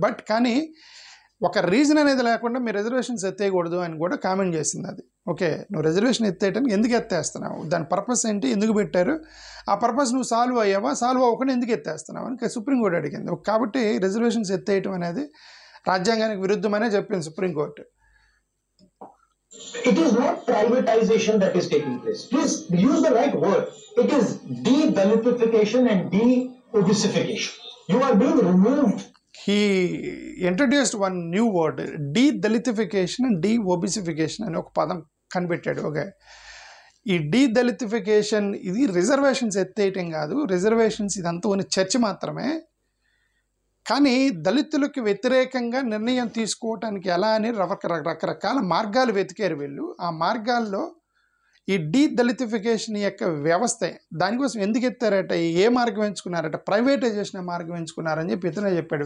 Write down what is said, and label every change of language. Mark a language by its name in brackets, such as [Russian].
[Telugu] But కానీ ఒక reason అనేది లేకుండా మీరు రిజర్వేషన్స్ ఎత్తేయకూడదు అని కూడా కామెంట్ చేసింది అది. ఓకే, నువ్వు రిజర్వేషన్ ఎత్తేయటానికి ఎందుకు ఎత్తేస్తున్నావు, దాని పర్పస్ ఏంటి, ఎందుకు పెట్టారు, ఆ పర్పస్ నువ్వు సాల్వ్ అయ్యావా, సాల్వ్ అవ్వకుండా ఎందుకు ఎత్తేస్తున్నావు అని సుప్రీంకోర్టు అడిగింది. కాబట్టి రిజర్వేషన్స్ ఎత్తేయటం అనేది రాజ్యాంగానికి విరుద్ధమనే చెప్పింది supreme court. [English] It is not privatization that is taking place. Please use the right word. It is de-Dalitification and de-obesification. You are being removed. He introduced one new word, de-Dalitification and de-obesification [Telugu] అని ఒక పదం కనిపెట్టాడు. Okay, ఈ de-Dalitification ఇది reservations ఎత్తేయటం కాదు. Reservations ఇదంతా ఉన్న చర్చ మాత్రమే. కానీ దళితులకు వ్యతిరేకంగా నిర్ణయం తీసుకోవటానికి ఎలా అని రకరకాల మార్గాలు వెతికారు వీళ్ళు. ఆ మార్గాల్లో ఈ డీదళితిఫికేషన్ యొక్క వ్యవస్థ దానికోసం ఎందుకు ఎత్తారట, ఏ మార్గం ఎంచుకున్నారట, ప్రైవేటైజేషన్ మార్గం ఎంచుకున్నారని చెప్పి ఇతనే చెప్పాడు.